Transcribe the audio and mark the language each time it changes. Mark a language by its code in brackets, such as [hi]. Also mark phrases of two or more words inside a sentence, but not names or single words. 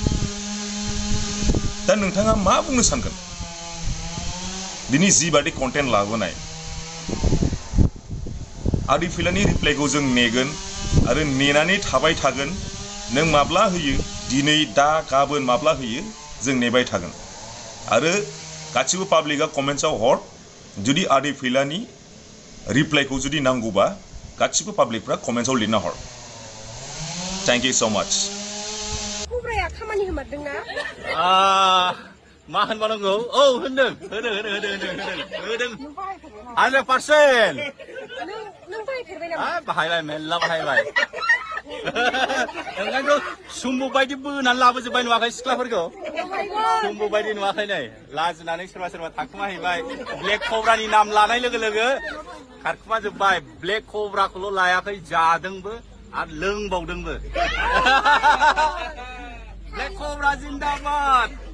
[brx] दा नोंथाङा मा बुंनो सानगोन दिनै जिबादि कन्टेन्ट लाबोनाय आदि फैलानि रिप्लाइखौ जों नेगोन आरो नेनानै थाबाय थागोन नों माब्ला होयो दिनै दा गाबोन माब्ला होयो जों नेबाय थागोन आरो गासिबो पाब्लिकआ कमेन्ट्सआव हर जुदि आदि फैलानि रिप्लाइखौ जुदि नांगौबा गासिबो पाब्लिकफ्रा कमेन्ट्सआव लिरना हर [en] thank you so much [brx] कब्राया खामानि होमारदोंना मा होनबानांगौ औ होदों 100% नों बाहायफेरबाय नामा बाहायबाय मेल्ला बाहायबाय ओंखायनोथ' सुम्बु बायदि बोनानै लाबोजोब्बाय नुवाखै सिख्लाफोरखौ सुम्बु बायदि नुवाखै नै लाजिनानै सोरबा थाखुमाहैबाय ब्लेक कब्रानि नाम लानाय लोगो लोगो खारखुमाजोब्बाय ब्लेक कब्राखौल' लायाखै जादोंबो आरो लोंबावदोंबो ब्लेक कब्रा जिन्दाबाद